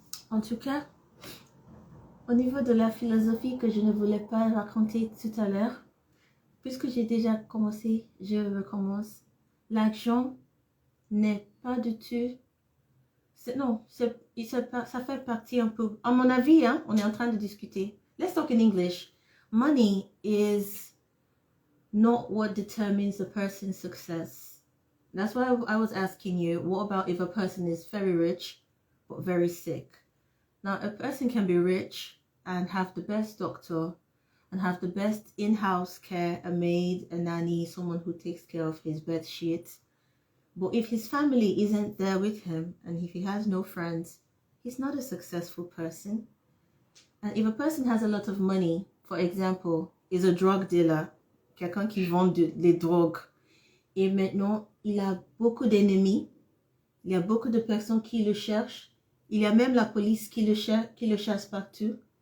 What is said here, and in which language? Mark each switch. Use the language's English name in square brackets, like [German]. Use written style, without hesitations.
[French] En tout cas, au niveau de la philosophie que je ne voulais pas raconter tout à l'heure, puisque j'ai déjà commencé, je recommence. L'argent n'est pas du tout... Non, ça fait partie un peu... À mon avis, hein, on est en train de discuter. [English] Let's talk in English. Money is not what determines a person's success. That's why I was asking you, what about if a person is very rich but very sick? Now, a person can be rich and have the best doctor and have the best in-house care, a maid, a nanny, someone who takes care of his bed sheets. But if his family isn't there with him and if he has no friends, he's not a successful person. And if a person has a lot of money, for example, is a drug dealer, [French] quelqu'un qui vend les drogues, et maintenant il a beaucoup d'ennemis, il y a beaucoup de personnes qui le cherchent, il y a même la police qui le chasse partout,